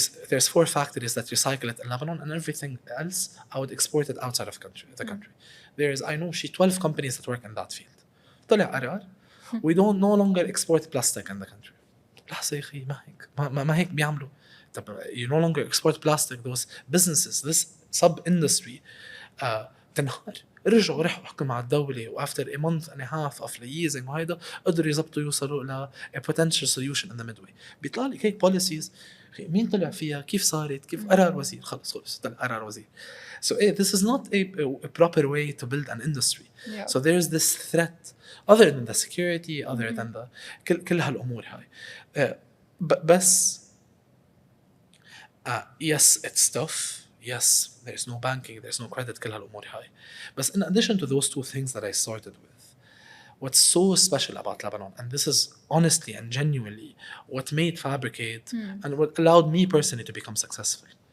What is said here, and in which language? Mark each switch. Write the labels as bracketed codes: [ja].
[en] There's 4 factories that recycle it in Lebanon, and everything else I would export it outside of the country. I know 12 companies that work in that field. [ar] طلع قرار [en] we don't no longer export plastic in the country. [ar] لحظة يا أخي ما هيك بيعملوا. [en] You no longer export plastic. Those businesses, this sub-industry [ar] تنهار. رجعوا راحوا حكوا مع الدولة, [en] و after a month and a half of liaising [ar] وهيدا قدروا يزبطوا يوصلوا ل [en] a potential solution in the midway. [ar] بيطلع لك هيك policies, مين طلع فيها, كيف صارت, كيف قرار وزير, خلص طلع قرار وزير. [en] So this is not a proper way to build an industry. So there's this threat other than the security, other than the [ar] كل هالأمور هاي. [en] بس yes, it's tough. Yes, there's no banking, there's no credit, [ar] كل هالأمور هاي. [en] But in addition to those 2 things that I started with, what's so special about Lebanon, and this is honestly and genuinely what made FabricAID and what allowed me personally to become successful.